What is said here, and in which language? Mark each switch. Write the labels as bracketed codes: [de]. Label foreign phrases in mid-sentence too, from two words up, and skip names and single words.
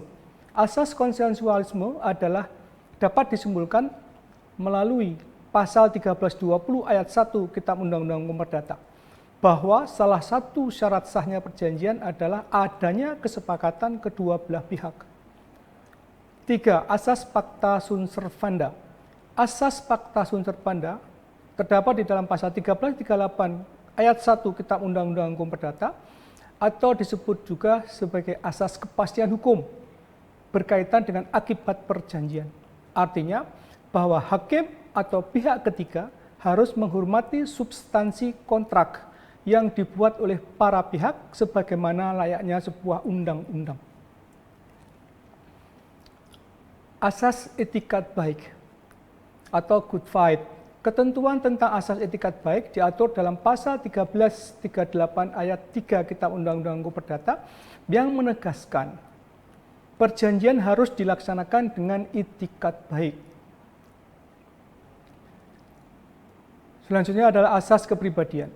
[id] Asas konsensualisme adalah dapat disimpulkan melalui pasal 1320 ayat 1 Kitab Undang-Undang Hukum Perdata, bahwa salah satu syarat sahnya perjanjian adalah adanya kesepakatan kedua belah pihak. 3. Asas [la] pacta sunt servanda. [id] Asas [la] pacta sunt servanda [id] terdapat di dalam pasal 1338 ayat 1 Kitab Undang-Undang Hukum Perdata, atau disebut juga sebagai asas kepastian hukum berkaitan dengan akibat perjanjian. Artinya bahwa hakim atau pihak ketiga harus menghormati substansi kontrak yang dibuat oleh para pihak sebagaimana layaknya sebuah undang-undang. Asas etikat baik atau [en] good fight. [id] Ketentuan tentang asas etikat baik diatur dalam pasal 1338 ayat 3 Kitab Undang-Undang Hukum Perdata yang menegaskan perjanjian harus dilaksanakan dengan etikat baik. Selanjutnya adalah asas kepribadian.